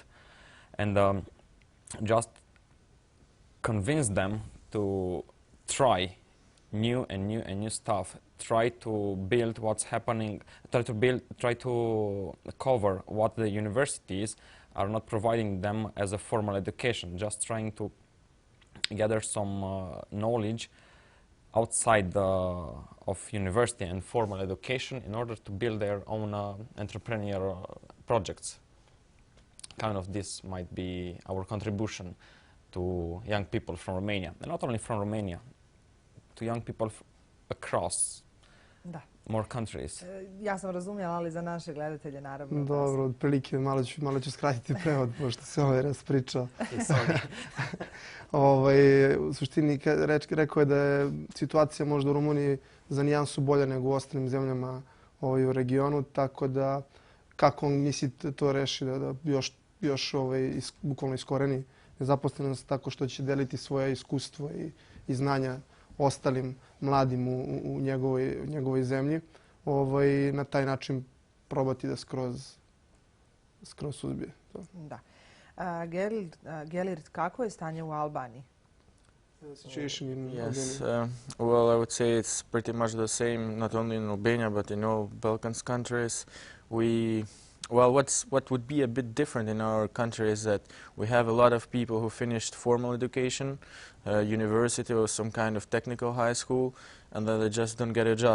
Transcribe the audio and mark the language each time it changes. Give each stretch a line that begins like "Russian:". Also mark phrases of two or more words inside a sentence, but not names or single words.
English: and just convince them to try new stuff, try to build what's happening, try to cover what the universities are not providing them as a formal education, just trying to gather some knowledge outside of university and formal education in order to build their own entrepreneurial projects. Kind of this might be our contribution to young people from Romania, and not only from Romania, to young people across more countries.
Serbian: Ja sam razumjela, ali za naše gledatelje naravno. Dobro, otprilike malo ću skratiti prevod, pošto se raspričao. U suštini rekao je da je situacija možda u Rumuniji za nijansu bolja nego u ostalim zemljama u regionu, tako da kako on misli to reši da još bukvalno iskoreni nezaposlenost tako što će deliti svoje iskustvo i znanja ostalim mladim u njegovoj zemlji, na taj način probati da skroz suzbije to. Da. Gelirt, kako je stanje u Albaniji?
English: situation in Yes, Albania? well, I would say it's pretty much the same, not only in Albania, but in all Balkans countries. What would be a bit different in our country is that we have a lot of people who finished formal education, university or some kind of technical high school, and then they just don't get a job.